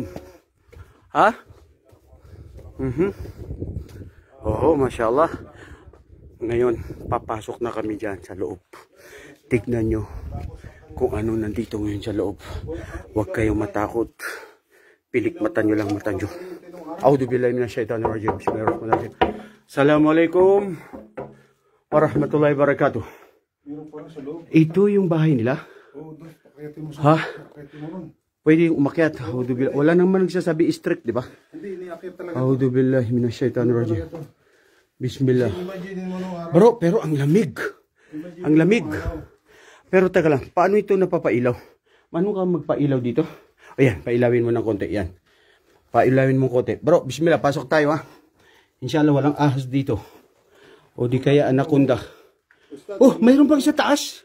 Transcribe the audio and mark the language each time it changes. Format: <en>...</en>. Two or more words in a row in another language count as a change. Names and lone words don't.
<tl>Ha? Oh, mashallah. Ngayon, papasok na kami dyan sa loob. Tignan nyo kung ano nandito ngayon sa loob. Huwag kayong matakot. Pilik mata nyo lang mata nyo.</tl> <ar>أعوذ بالله من الشيطان الرجيم بسم الله الرحمن الرحيم السلام عليكم ورحمة الله وبركاته.</ar> <tl>Ito yung bahay nila. Ha? Pwede umakyat. Wala naman nagsasabi strict, di ba? Hindi, iniakit talaga.</tl> <ar>أعوذ بالله من الشيطان الرجيم.</ar> <tl>Bismillah. Bro, pero ang lamig. Ang lamig. Pero teka lang, paano ito napapailaw? Paano ka magpailaw dito? Ayan, pailawin mo ng konti. Yan. Pailawin mo ng konti. Bro, bismillah, pasok tayo ha. Inshallah, walang ahas dito. O di kaya anaconda. Oh, mayroon pang sa taas.</tl>